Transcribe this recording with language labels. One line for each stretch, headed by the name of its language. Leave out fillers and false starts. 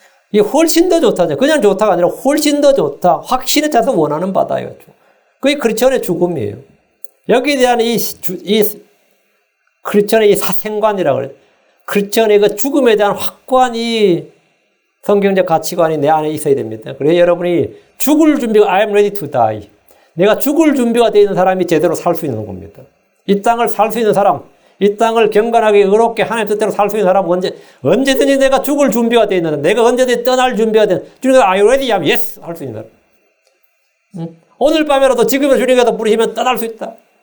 Korean: 이게 훨씬 더 좋다죠. 그냥 좋다가 아니라 훨씬 더 좋다. 확신에 차서 원하는 바다예요. 그게 크리스천의 죽음이에요. 여기에 대한 이 크리스천의 이 사생관이라고 그래요. 크리스천의 그 죽음에 대한 확고한 이 성경적 가치관이 내 안에 있어야 됩니다. 그래서 여러분이 죽을 준비가
English: I am ready to die.
Korean: 내가 죽을 준비가 되어 있는 사람이 제대로 살 수 있는 겁니다. 이 땅을 살 수 있는 사람, 이 땅을 경건하게 의롭게 하나님 뜻대로 살 수 있는 사람은 언제든지 내가 죽을 준비가 되어 있는, 내가 언제든지 떠날 준비가 되는, 주님께서
English: Are you ready?
Korean: 하면 yes! 할 수 있는 사람. 오늘 밤에라도 지금의 주님께서 부르시면 떠날 수 있다.